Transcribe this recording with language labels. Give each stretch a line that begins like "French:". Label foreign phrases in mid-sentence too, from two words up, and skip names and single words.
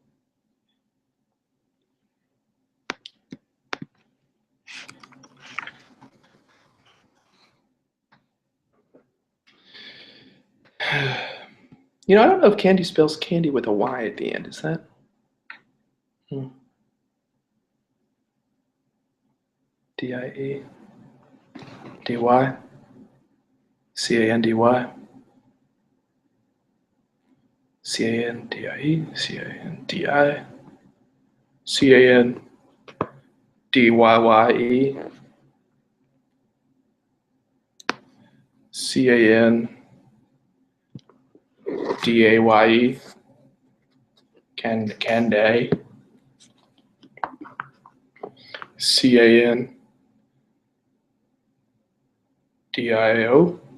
English: You know, I don't know if Candy spells candy with a Y at the end. Is that? D-I-E D-Y C-A-N-D-Y C-A-N-D-I-E C-A-N-D-I C-A-N-D-Y-Y-E C-A-N-D-A-Y-E Canday C-A-N-D-I-O.